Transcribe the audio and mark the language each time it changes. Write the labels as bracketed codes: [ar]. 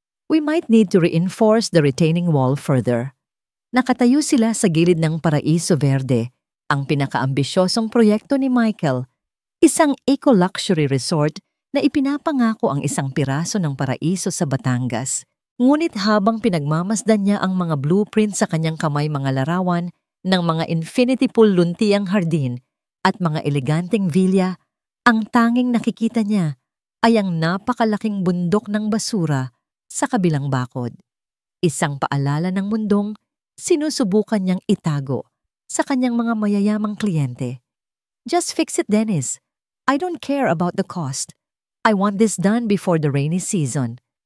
[en] We might need to reinforce the retaining wall further. [tl] Nakatayo sila sa gilid ng Paraiso Verde, ang pinakaambisyosong proyekto ni Michael, isang eco-luxury resort na ipinapangako ang isang piraso ng paraiso sa Batangas. Ngunit habang pinagmamasdan niya ang mga blueprint sa kanyang kamay, mga larawan ng mga infinity pool luntiang hardin at mga eleganteng villa, ang tanging nakikita niya ay ang napakalaking bundok ng basura sa kabilang bakod. Isang paalala ng mundong sinusubukan niyang itago sa kanyang mga mayayamang kliyente. [en] Just fix it, Dennis. I don't care about the cost. I want this done before the rainy season.